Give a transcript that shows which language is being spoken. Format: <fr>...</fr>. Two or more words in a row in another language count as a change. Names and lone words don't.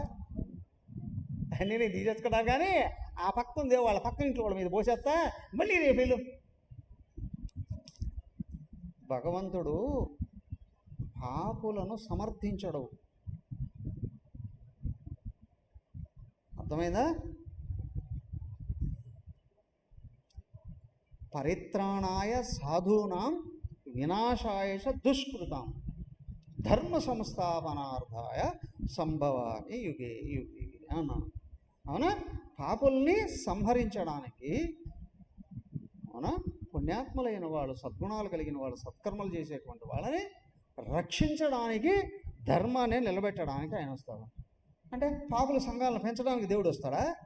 <te>నేను తీసేసుకుంటా కానీ ఆ పక్క ఉంది వాళ్ళ పక్క ఇంట్లో వాళ్ళ మీద పోసేస్తా మళ్ళీ రేపు వెళ్ళు. భగవంతుడు పాపులను సమర్థించడు. అర్థమైందా?</te> <sa>పరిత్రాణాయ సాధూనాం వినాశాయ చ దుష్కృతాం ధర్మ సంస్థాపనార్థాయ సంభవామి యుగే యుగే అన్నాను.</sa> <te>అవునా? పాపుల్ని సంహరించడానికి, అవునా, పుణ్యాత్ములైన వాళ్ళు, సద్గుణాలు కలిగిన వాళ్ళు, సత్కర్మలు చేసేటువంటి వాళ్ళని రక్షించడానికి, ధర్మాన్ని నిలబెట్టడానికి ఆయన వస్తాడు. అంటే పాపుల సంఘాలను పెంచడానికి దేవుడు వస్తాడా?</te>